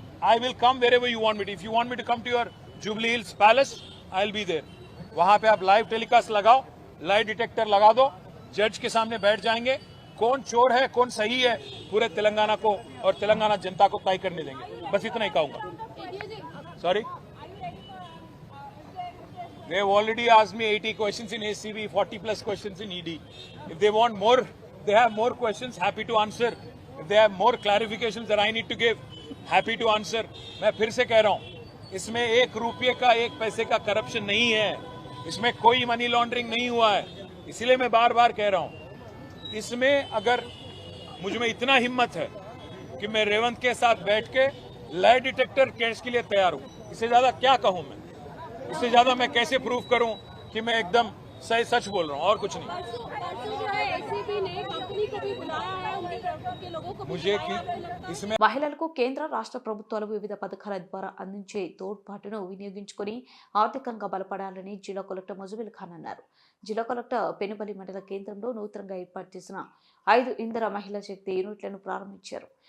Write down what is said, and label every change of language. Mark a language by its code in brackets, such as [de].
[en] I will come wherever you want me. If you want me to come to your Jubilee Hills palace, I will be there. [hi] वहां पे आप live telecast लगाओ, lie detector लगा दो, जज के सामने बैठ जाएंगे, कौन चोर है कौन सही है, पूरे तेलंगाना को और तेलंगाना जनता को तय करने देंगे। बस इतना ही कहूंगा। [en] Sorry, they have already asked me 80 questions in ACB, 40 plus questions in ED. If they want more, they have more questions, happy to answer. If they have more clarifications that I need to give, happy to answer. [hi] मैं फिर से कह रहा हूं, इसमें 1 रुपये का 1 पैसे का करप्शन नहीं है, इसमें कोई मनी लॉन्ड्रिंग नहीं हुआ है। इसलिए मैं बार बार कह रहा हूं, इसमें अगर मुझ में इतना हिम्मत है कि मैं रेवंत के साथ बैठ के लाई डिटेक्टर केस के लिए तैयार हूं, इससे ज्यादा क्या कहूं मैं, इससे ज्यादा मैं कैसे प्रूव करूं कि मैं एकदम सही सच बोल रहा हूं, और कुछ नहीं। मुझे इसमें [te] మహిళలకు కేంద్ర రాష్ట్ర ప్రభుత్వాలు వివిధ పథకాల ద్వారా అందించే తోడ్పాటును వినియోగించుకొని ఆర్థికంగా బలపడాలని జిల్లా కలెక్టర్ ముజమిల్ ఖాన్ అన్నారు. జిల్లా కలెక్టర్ పెనుబలి మండల కేంద్రంలో నూతనంగా ఏర్పాటు చేసిన 5 ఇందిర మహిళా శక్తి యూనిట్లను ప్రారంభించారు.